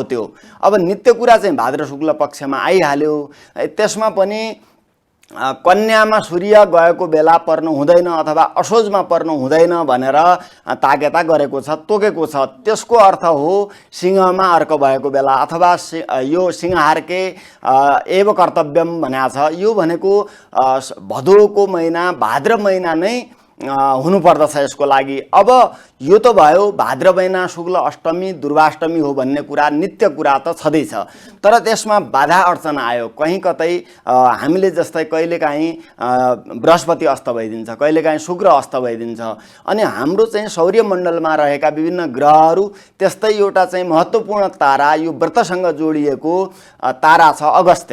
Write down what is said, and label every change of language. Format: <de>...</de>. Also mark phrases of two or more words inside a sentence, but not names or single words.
<ne>त्यो अब नित्य कुरा चाहिँ भाद्र शुक्ल पक्षमा आइहाल्यो, त्यसमा पनि कन्यामा सूर्य गएको बेला पर्नु हुँदैन अथवा असोजमा पर्नु हुँदैन भनेर ताकेता गरेको छ, तोकेको छ। त्यसको अर्थ हो सिंहमा अर्क भएको बेला अथवा यो</ne> <sa>सिंहारके एव कर्तव्यम</sa> <ne>भनेको छ। यो भनेको भदौको महिना भाद्र महिना नै हुनुपर्दछ यसको लागि। अब यो त भयो भाद्र महिना शुक्ल अष्टमी दुर्वाष्टमी हो भन्ने कुरा नित्य कुरा त छँदैछ, तर त्यसमा बाधा अडचन आयो। कहीँ कतै हामीले जस्तै कहिलेकाहीँ बृहस्पति अस्त भइदिन्छ, कहिलेकाहीँ शुक्र अस्त भइदिन्छ अनि हाम्रो चाहिँ सौर्यमण्डलमा रहेका विभिन्न ग्रहहरू त्यस्तै एउटा चाहिँ महत्त्वपूर्ण तारा यो व्रतसँग जोडिएको तारा छ अगस्त्य।</ne>